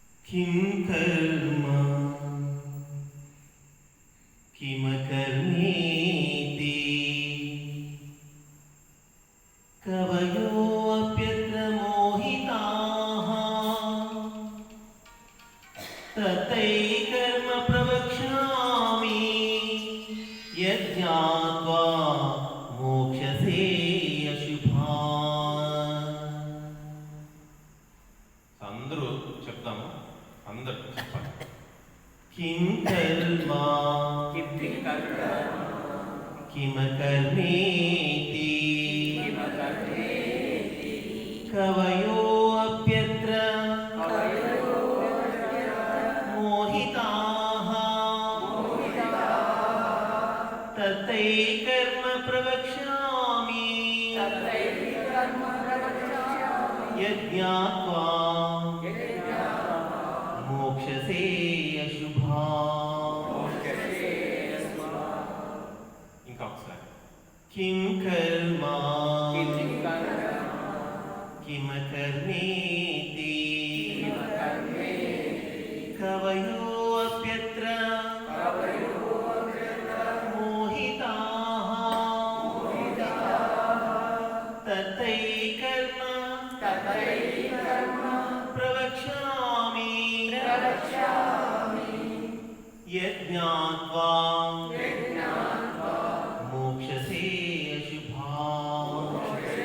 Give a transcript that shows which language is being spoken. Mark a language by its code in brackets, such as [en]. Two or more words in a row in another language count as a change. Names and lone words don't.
[sa] किं कर्म किमकर्मेति कवयोऽप्यत्र मोहिताः ततैकर्म प्रवक्ष्यामि यज्ञात्वा मोक्षसे अशुभान्। [te] అందరూ చెప్తాము, అందరూ చెప్పాలి. [sa] किं कर्म किमकर्मेति कवयोऽप्यत्र मोहिताः ततैकर्म प्रवक्ष्यामि यज्ञात्वा मोक्षसे अशुभान्। [te] ఇంకా ఒకసారి. [sa] किं कर्म किमकर्मेति कवयोऽप्यत्र मोहिताः ततैकर्म प्रवक्ष्यामि यज्ञात्वा मोक्षसे अशुभान्।